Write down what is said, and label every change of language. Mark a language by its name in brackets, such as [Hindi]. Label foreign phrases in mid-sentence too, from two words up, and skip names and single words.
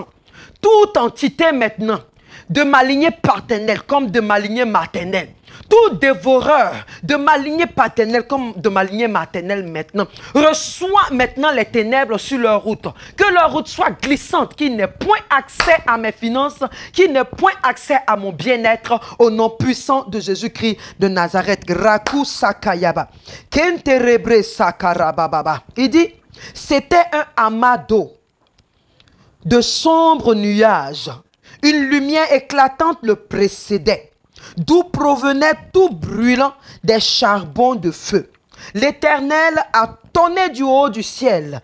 [French] Toute entité maintenant de ma lignée paternelle comme de ma lignée maternelle, tout dévoreur de ma lignée paternelle comme de ma lignée maternelle maintenant, reçoit maintenant les ténèbres sur leur route. Que leur route soit glissante, qu'il n'ait point accès à mes finances, qu'il n'ait point accès à mon bien-être, au nom puissant de Jésus-Christ de Nazareth. Raku sakayaba. Kenterebre sakarababa. Il dit, c'était un amas d'eau, de sombres nuages. Une lumière éclatante le précédait, d'où provenait tout brûlant des charbons de feu. L'Éternel a tonné du haut du ciel.